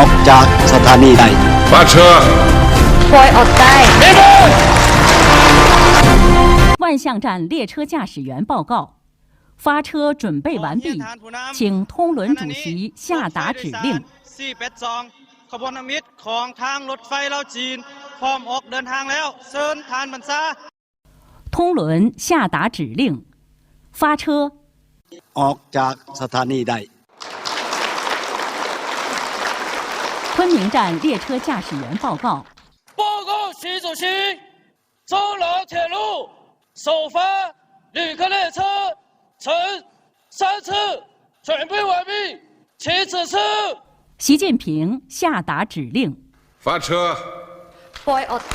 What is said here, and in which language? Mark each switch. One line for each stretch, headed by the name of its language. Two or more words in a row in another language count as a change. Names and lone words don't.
Thai: จากสถานีใด
Chinese: 发车
Thai: ปล่อยออกได้
Chinese: 万象站列车驾驶员报告：发车准备完毕，请通轮主席下达指令。
Thai: ขบวนมิตรของทางรถไฟลาวจีนพร้อมออกเดินทางแล้วเชิญทานบรรษา
Chinese: 通轮下达指令，发车
Thai: ออกจากสถานีใด
Chinese: 昆明站列车驾驶员报告： 报告习主席，中老铁路首发旅客列车乘3次准备完毕，请指示。习近平下达指令： 发车
Thai: ปล่อยออกได้